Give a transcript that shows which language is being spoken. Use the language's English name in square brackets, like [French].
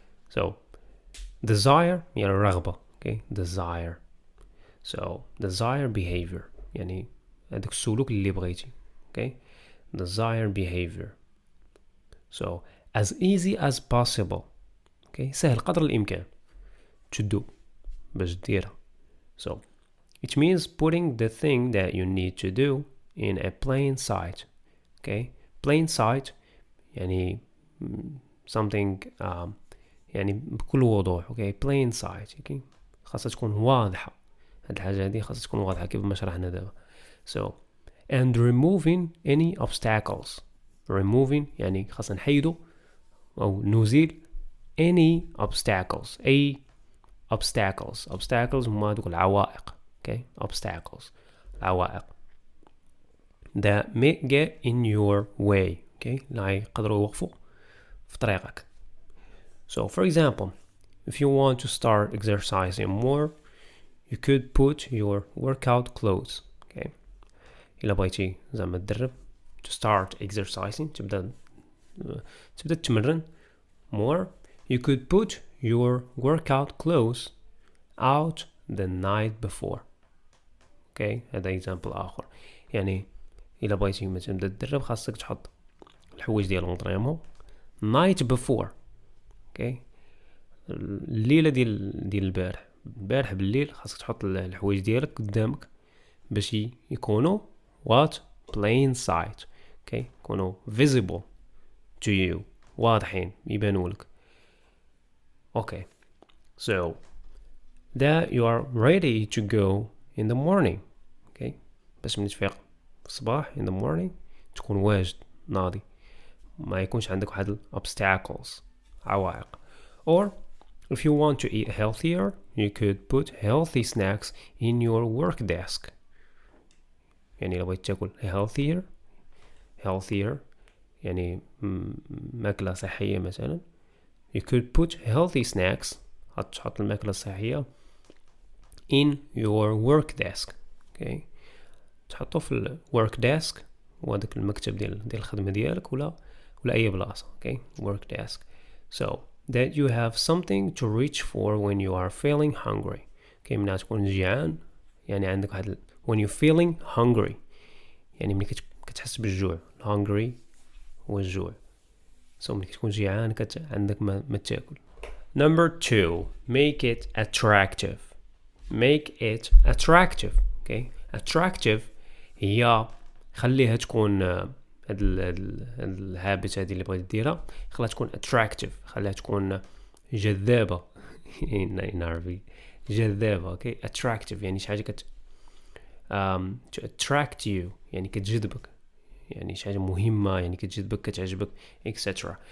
[English] So desire [Arabic] يعني الرغبة. [English] Okay, desire. So desire behavior [Arabic] يعني هذاك السلوك اللي بغيتي. [English] Okay, desire behavior. So as easy as possible. [Arabic] Okay, سهل قدر الإمكان [English] to do [Arabic] باش ديرها. [English] So it means putting the thing that you need to do in a plain sight. Okay, plain sight [Arabic] يعني [English] something [Arabic] يعني بكل وضوح. [English] Okay, plain sight. [Arabic] Okay, خاصها تكون واضحة. هاد الحاجة هادي خاصها تكون واضحة كيف ما شرحنا دابا. [English] So and removing any obstacles. removing [Arabic] يعني خاصنا نحيدو أو نزيل [English] any obstacles. [Arabic] أي obstacles هما دوك العوائق. [English] Okay, obstacles العوائق that may get in your way. [Arabic] Okay, لا يقدروا يوقفوا في طريقك. [English] So for example, if you want to start exercising more, you could put your workout clothes. Okay, [Arabic] إلا بغيتي زعما تدرب [English] to start exercising، [Arabic] تبدأ تتمرن [English] more, you could put your workout clothes out the night before. [Arabic] Okay, هذا example آخر. يعني إلا بغيتي مثلا تبدأ تدرب، خاصك تحط الحوايج ديال الانطريمون [English] night before. [Arabic] Okay, الليلة ديال البارح بالليل خاصك تحط الحوايج ديالك قدامك باش يكونوا [English] what plain sight. [Arabic] Okay, يكونوا [English] visible to you، [Arabic] واضحين يبانوا لك. [English] Okay, so that you are ready to go in the morning. [Arabic] Okay, باش من تفيق في الصباح [English] in the morning [Arabic] تكون واجد ناضي، ما يكونش عندك واحد obstacles عوائق. [English] Or if you want to eat healthier, you could put healthy snacks in your work desk. [Arabic] يعني لو بغيت تاكل [English] healthier [Arabic] يعني ماكلة صحية مثلا، [English] you could put healthy snacks، [Arabic] تحط الماكلة الصحية [English] in your work desk. Okay, [Arabic] تحطه في الورك ديسك، وهذاك المكتب ديال الخدمه ديالك، ولا اي بلاصه. [English] Okay work desk. So that you have something to reach for when you are feeling hungry. [Arabic] اوكي ملي تكون جيعان يعني عندك واحد [English] when you feeling hungry [Arabic] يعني ملي كتحس بالجوع. hungry هو الجوع. so ملي كتكون جيعان عندك ما تاكل. [English] Number 2, make it attractive. Make it attractive. [Arabic] Okay, attractive هي خليها تكون هاد الهابت هذه اللي بغيت ديرها، خليها تكون attractive، خليها تكون جذابة [English] in Arabic [Arabic] جذابة. okay attractive يعني شي حاجة [English] to attract you [Arabic] يعني كتجذبك، يعني شي حاجة مهمة يعني كتجذبك كتعجبك etc.